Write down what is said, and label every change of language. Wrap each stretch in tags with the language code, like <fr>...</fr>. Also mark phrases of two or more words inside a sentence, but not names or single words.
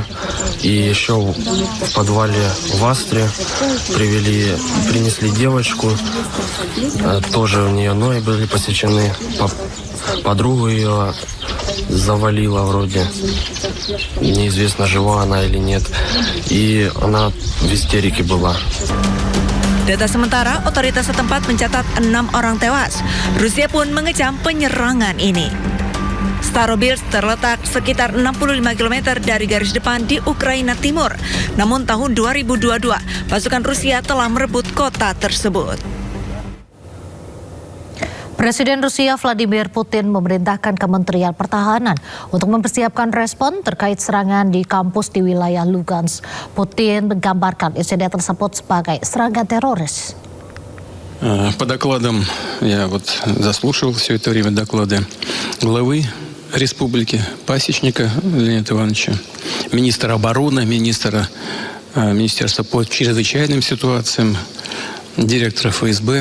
<ru>И еще в подвале в Астре принесли девочку. Тоже у нее ноги были посечены. Подругу ее завалила вроде. Неизвестно, жива она или нет. И она в истерике была.</ru> <id>Data sementara, otoritas setempat mencatat 6 orang tewas. Rusia pun mengecam penyerangan ini. Starobilsk terletak sekitar 65 km dari garis depan di Ukraina Timur. Namun tahun 2022, pasukan Rusia telah merebut kota tersebut. Presiden Rusia Vladimir Putin memerintahkan Kementerian Pertahanan untuk mempersiapkan respon terkait serangan di kampus di wilayah Lugansk. Putin menggambarkan insiden tersebut sebagai serangan teroris.</id> <ru>По докладам, я заслушал все это время доклады главы республики Пасечника Леонида Ивановича, министра обороны, министерства по чрезвычайным ситуациям, директора ФСБ.</ru>